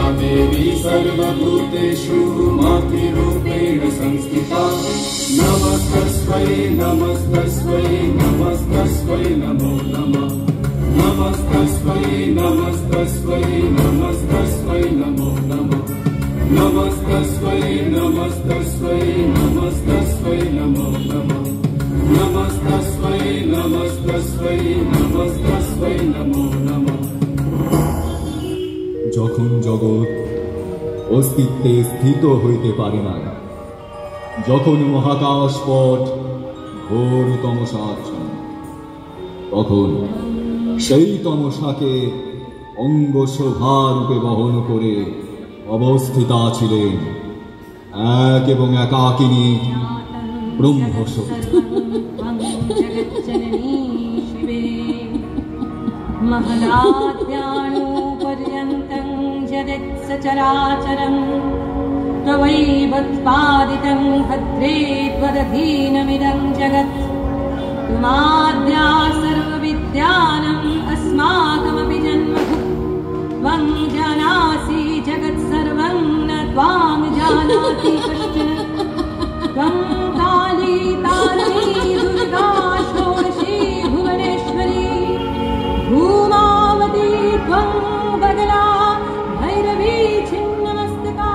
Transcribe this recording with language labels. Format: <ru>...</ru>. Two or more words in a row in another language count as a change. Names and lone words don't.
<sa>देवी सर्वभूतेषु मातृरूपेण संस्थिता नमस्तस्मै नमस्तस्मै नमस्तस्मै नमो नमः नमस्तस्मै नमस्तस्मै नमस्तस्मै नमो नमः नमस्तस्मै नमस्तस्मै नमस्तस्मै नमो नमः नमस्तस्मै नमस्तस्मै नमस्तस्मै नमो नमः।</sa> <bn>যখন জগৎ অস্তিত্বে স্থিত হইতে পারে না, যখন মহাকাশ পট ঘোর তমসাচ্ছন্ন, তখন সেই তমসাকে অঙ্গ শোভারূপে বহন করে অবস্থিতা ছিলেন এক এবং একাকিনী ব্রহ্মশক্তি।</bn> <sa>महदाद्याणुपर्यन्तं जगत्सचराचरं त्वयैवोत्पादितं भद्रे त्वदधीनमिदं जगत् त्वमाद्या सर्वविद्यानाम् अस्माकमपि जन्मभूः त्वं जानासि जगत्सर्वं न त्वां जानाति कश्चन त्वं काली तारिणी दुर्गा षोडशी भुवनेश्वरी भूमावती त्वं बगला भैरवी छिन्नमस्तका।</sa>